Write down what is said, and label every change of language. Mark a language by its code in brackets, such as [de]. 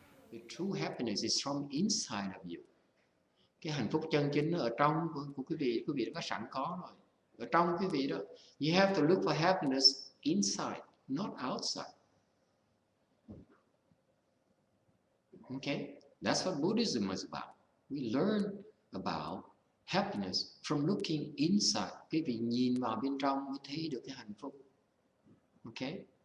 [en] The true happiness is from inside of you. [vi] Cái hạnh phúc chân chính ở trong của quý vị đã có sẵn có rồi. Ở trong quý vị đó, [en] you have to look for happiness inside, not outside. Okay? That's what Buddhism is about. We learn about happiness from looking inside. [vi] Quý vị nhìn vào bên trong mới thấy được cái hạnh phúc. Okay?